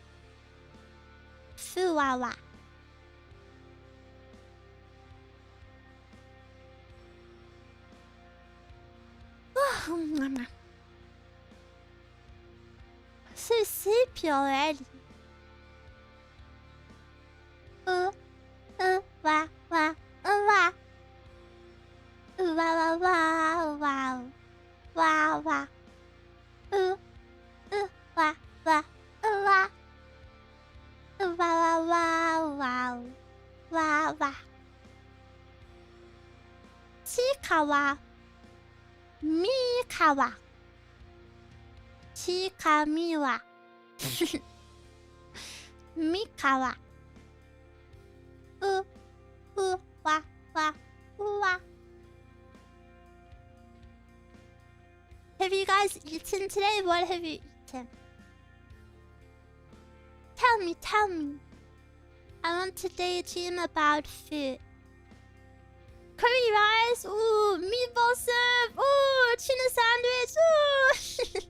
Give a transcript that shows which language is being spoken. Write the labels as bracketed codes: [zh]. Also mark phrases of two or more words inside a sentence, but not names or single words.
[en] Fuwawa. So sleepy already. Wah, wah, wah. Wow, wow, wow, wow. Wow, wow. Wah, wah, wah. Wow, wow, wow, wow. Wow, wow. Chikawa. Mikawa. Chikamiwa. Mikawa. Wa, wa, wa. Have you guys eaten today? What have you eaten? Tell me. I want to daydream about food. Curry rice, ooh, meatball soup, ooh, tuna sandwich, ooh.